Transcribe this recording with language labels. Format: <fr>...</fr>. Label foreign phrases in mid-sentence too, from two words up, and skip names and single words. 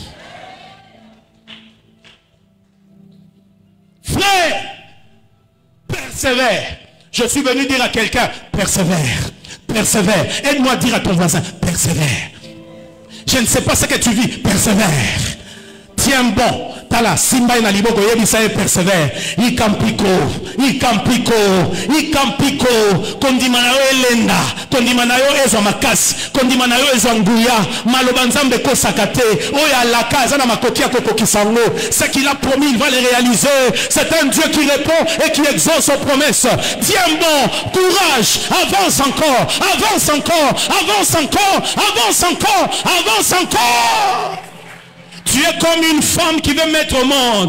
<fr>Frère, persévère. Je suis venu dire à quelqu'un, persévère, persévère. Aide-moi à dire à ton voisin, persévère. Je ne sais pas ce que tu vis, persévère. Tiens bon.</fr> <ln>Tala, Simba ina liboko yebisaye persévère. Ikampiko, kondima na yo elenda, kondima na yo ezwa makasi, kondima na yo ezwa nguya, maloba nzambe kosaka te, oyo alaka aza na makoki ya kokokisa ngo.</ln> <fr>Ce qu'il a promis, il va le réaliser. C'est un Dieu qui répond et qui exauce aux promesses. Tiens bon, courage, avance encore, avance encore, avance encore, avance encore, avance encore. Tu es comme une femme qui veut mettre au monde.</fr>